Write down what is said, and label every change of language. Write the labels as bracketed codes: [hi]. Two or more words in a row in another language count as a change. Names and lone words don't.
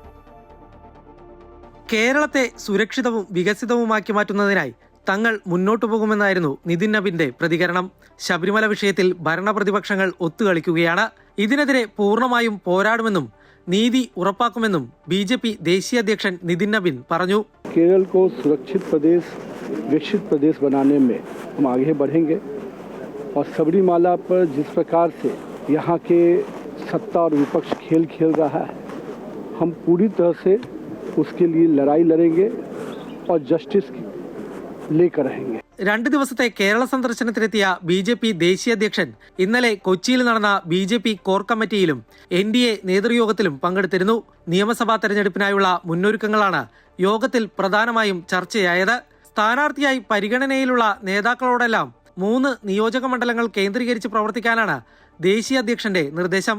[ml] കേരളത്തെ സുരക്ഷിതവും വികസിതവുമാക്കി മാറ്റുന്നതിനായി തങ്ങൾ മുന്നോട്ടു പോകുമെന്നായിരുന്നു നിതിൻ നബിന്റെ പ്രതികരണം. ശബരിമല വിഷയത്തിൽ ഭരണപ്രതിപക്ഷങ്ങൾ ഒത്തുകളിക്കുകയാണ്. ഇതിനെതിരെ പൂർണ്ണമായും പോരാടുമെന്നും നീതി ഉറപ്പാക്കുമെന്നും BJP ദേശീയ അധ്യക്ഷൻ നിതിൻ നബിൻ പറഞ്ഞു. [hi] केरल को सुरक्षित प्रदेश, विकसित प्रदेश बनाने में हम आगे बढ़ेंगे और सबरीमाला पर जिस प्रकार से यहाँ के सत्ता और विपक्ष खेल खेल रहा है, हम पूरी तरह से उसके लिए लड़ाई लड़ेंगे और जस्टिस लेकर रहेंगे. [ml] 2 ദിവസത്തെ കേരള സന്ദർശനത്തിനെത്തിയ BJP ദേശീയ അധ്യക്ഷൻ ഇന്നലെ കൊച്ചിയിൽ നടന്ന BJP കോർ കമ്മിറ്റിയിലും NDA നേതൃയോഗത്തിലും പങ്കെടുത്തിരുന്നു. നിയമസഭാ തെരഞ്ഞെടുപ്പിനായുള്ള മുന്നൊരുക്കങ്ങളാണ് യോഗത്തിൽ പ്രധാനമായും ചർച്ചയായത്. സ്ഥാനാർത്ഥിയായി പരിഗണനയിലുള്ള നേതാക്കളോടെല്ലാം 3 നിയോജക മണ്ഡലങ്ങൾ കേന്ദ്രീകരിച്ച് പ്രവർത്തിക്കാനാണ് ദേശീയ അധ്യക്ഷന്റെ നിർദ്ദേശം.